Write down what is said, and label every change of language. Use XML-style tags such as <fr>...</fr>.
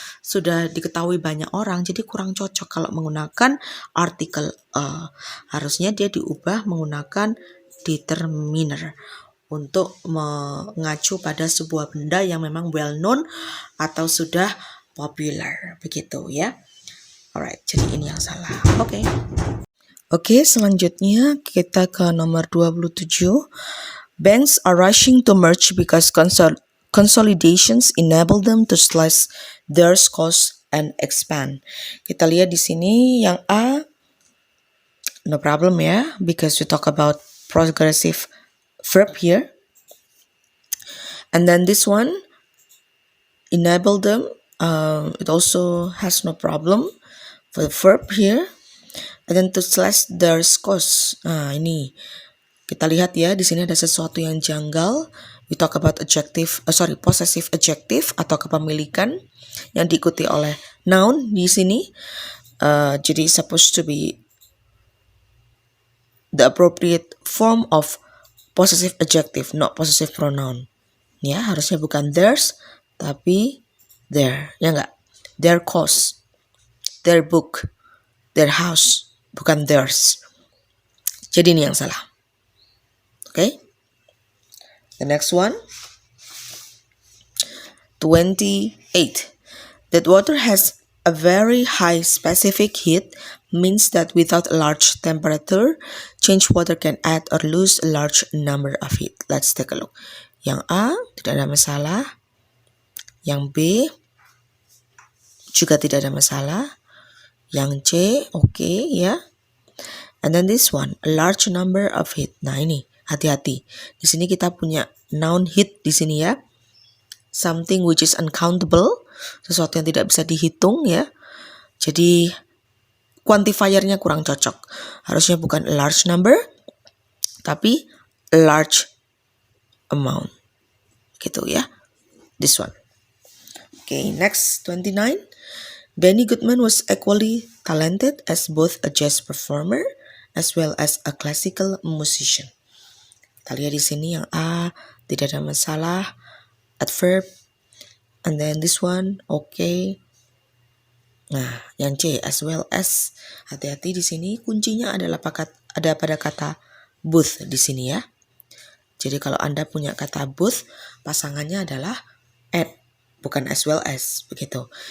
<id>Sudah diketahui banyak orang, jadi kurang cocok kalau menggunakan artikel harusnya dia diubah menggunakan determiner untuk mengacu pada sebuah benda yang memang well known atau sudah popular, begitu ya. Alright, jadi ini yang salah. Oke, selanjutnya kita ke nomor 27.</id> <en>Banks are rushing to merge because consolidations enable them to slice their costs and expand.</en> <id>Kita lihat di sini yang A,</id> <en>no problem ya, because we talk about progressive verb here. And then this one, enable them, it also has no problem for the verb here. And then to slash their costs.</en> <id>Nah, ini kita lihat ya, di sini ada sesuatu yang janggal.</id> <en>We talk about possessive adjective</en> <id>atau kepemilikan yang diikuti oleh</id> <en>noun</en> <id>di sini. Jadi</id> <en>supposed to be the appropriate form of possessive adjective, not possessive pronoun.</en> <id>Ya, harusnya bukan theirs, tapi their. Ya enggak? Their course, their book, their house, bukan theirs. Jadi ini yang salah. Okay?</id> <en>The next one.</en> <id>28.</id> <en>That water has a very high specific heat means that without a large temperature, change water can add or lose a large number of heat. Let's take a look.</en> <id>Yang A, tidak ada masalah. Yang B, juga tidak ada masalah. Yang C, oke, ya.</id> <en>And then this one, a large number of heat.</en> <id>Nah ini, hati-hati. Di sini kita punya noun heat di sini ya.</id> <en>Something which is uncountable,</en> <id>sesuatu yang tidak bisa dihitung ya. Jadi quantifiernya kurang cocok. Harusnya bukan a large number, tapi a large amount. Gitu ya.</id> <en>This one. Okay, next 29. Benny Goodman was equally talented as both a jazz performer as well as a classical musician.</en> <id>Kita lihat di sini yang A, tidak ada masalah.</id> <en>Adverb, and then this one, okay.</en> <id>Nah, yang C, as well as. Hati-hati di sini kuncinya adalah ada pada kata both di sini ya. Jadi kalau Anda punya kata both, pasangannya adalah at, bukan as well as, begitu.</id>